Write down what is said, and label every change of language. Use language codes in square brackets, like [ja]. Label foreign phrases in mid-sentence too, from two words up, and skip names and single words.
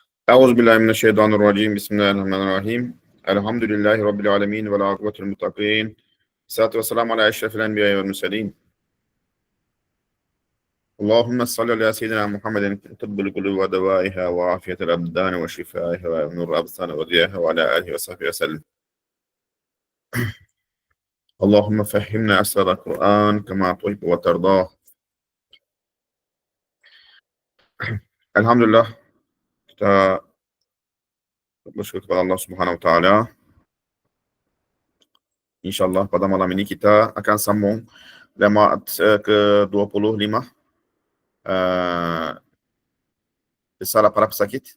[ar] أعوذ بالله من الشيطان الرجيم. بسم الله الرحمن الرحيم. الحمد لله رب العالمين والعاقبة للمتقين. الصلاة والسلام على أشرف الأنبياء والمرسلين. اللهم صل على سيدنا محمد طب القلوب ودوائها وعافية الأبدان وشفائها ونور الأبصار وضيائها وعلى آله وصحبه وسلم. اللهم فهمنا أسرار القرآن كما تحب وترضى. [ms] Alhamdulillah, kita bersyukur kepada Allah [ar] سبحانه وتعالى. [ms] InsyaAllah pada malam ini kita akan sambung lemaat ke-25 risalah para pesakit.